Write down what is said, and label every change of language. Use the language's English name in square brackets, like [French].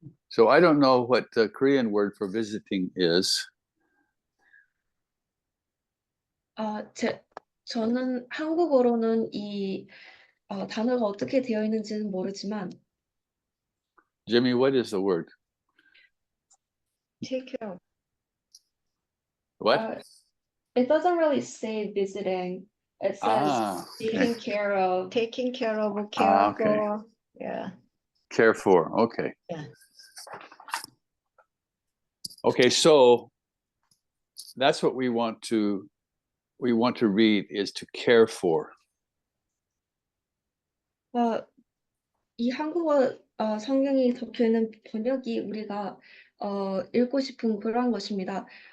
[English] So I don't know what the Korean word for visiting is. [Korean] 저는 한국어로는 이 단어가 어떻게 되어 있는지는 모르지만 [English] Jimmy, what is the word? take care of. What? It doesn't really say visiting. It says taking care of. Taking care of, care okay. for, yeah. Care for. Okay. Yeah. Okay, so that's what we want to read is to care for. [Korean] 이 한국어 성경이 적혀 있는 번역이 우리가 읽고 싶은 그런 것입니다.